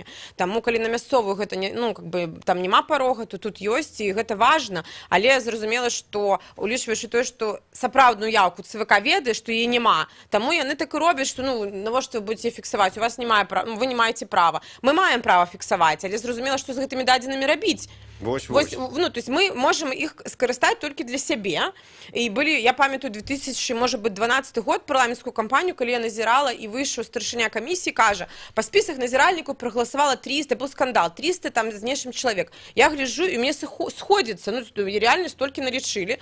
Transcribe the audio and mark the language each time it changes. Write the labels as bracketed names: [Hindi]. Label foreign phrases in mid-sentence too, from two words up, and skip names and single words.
[Belarusian] Таму калі на мясцовую гэта не, ну, [Russian] как бы, [Belarusian] там няма парога, то тут ёсць, і гэта важна, але зразумела, што улічваючы тое, што сапраўдную яўку ЦВК ведае, што яе няма. Таму яны так і робяць, што ну навошта вы будзеце фіксаваць, у вас немає права, вы не маеце права. Мы маем права фіксаваць, але зразумела, што з гэтымі дадзенымі рабіць. Вось. Ну, [Russian] то есть [Belarusian] мы можем іх скарыстаць толькі для сябе. І былі, я памятаю, 2012 год парламенцкую кампанію, калі я назірала, і выйшаў старшыня камісіі, кажа, па спісах назіральнікаў прагаласавала 300, [Russian] был скандал, [Belarusian] 300 там з нечым чалавек. Я гляджу, і мне сходзіцца, ну, реально столькі налічылі.